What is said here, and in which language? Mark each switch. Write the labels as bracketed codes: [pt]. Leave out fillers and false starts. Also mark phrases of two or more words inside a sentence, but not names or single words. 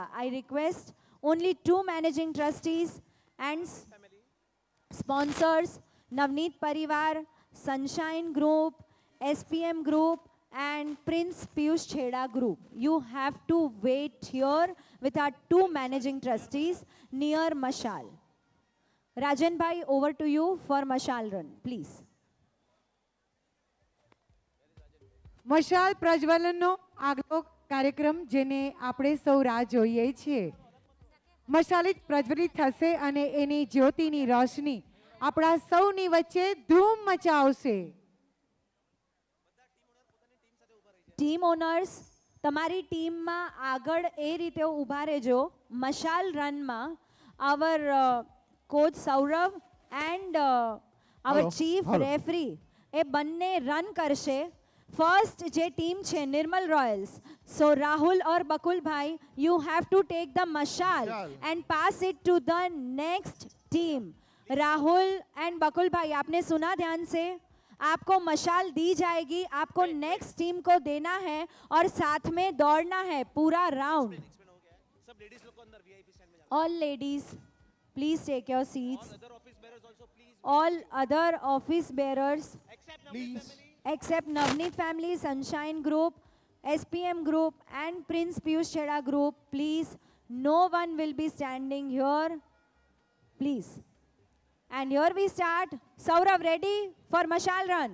[en] I request only two managing trustees and sponsors, Navneet Parivar, Sunshine Group, SPM Group and Prince Piyush Chheda Group. You have to wait here with our two managing trustees near Mashal. Rajan Bhai, over to you for Mashal run, please. [gu] મશાલ પ્રજ્વલનનો આગલો કાર્યક્રમ જેને આપણે સૌ રાહ જોઈએ છીએ. મશાલિત પ્રજ્વલિત થશે અને એની જ્યોતિની રોશની આપણા સૌની વચ્ચે ધૂમ મચાવશે. [en] team owners, [gu] તમારી ટીમમાં આગળ એ રીતે ઊભા રહેજો. મશાલ રનમાં [en] our coach [gu] સૌરભ [en] and our chief referee [gu] એ બંને રન કરશે. ફર્સ્ટ જે ટીમ છે નિર્મલ રોયલ્સ, સો રાહુલ और બકુલ ભાઈ, [en] you have to take the mashal and pass it to the next team. [hi] राहुल एंड बकुल भाई, आपने सुना ध्यान से, आपको मशाल दी जाएगी, आपको [en] next team [hi] को देना है और साथ में दौड़ना है पूरा राउंड. [en] all ladies please take your seats. all other office bearers except Navneet family, Sunshine group, SPM group and Prince Piyush Chheda group, please, no one will be standing here, please. And here we start. Saurav, ready for Mashal run?